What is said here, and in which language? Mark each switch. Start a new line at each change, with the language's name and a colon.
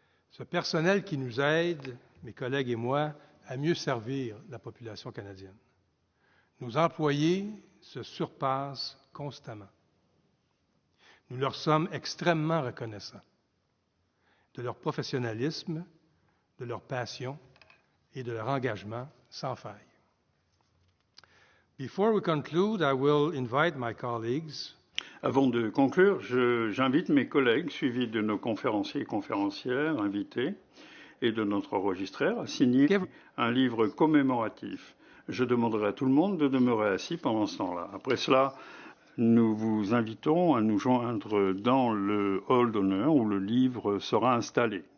French: Ce personnel qui nous aide, mes collègues et moi, à mieux servir la population canadienne. Nos employés se surpassent constamment. Nous leur sommes extrêmement reconnaissants de leur professionnalisme, de leur passion et de leur engagement sans faille.
English: Before we conclude, I will invite my colleagues.
French: Avant de conclure, j'invite mes collègues, suivis de nos conférenciers et conférencières invités et de notre enregistreur, à signer un livre commémoratif. Je demanderai à tout le monde de demeurer assis pendant ce temps-là. Après cela, nous vous invitons à nous joindre dans le hall d'honneur où le livre sera installé.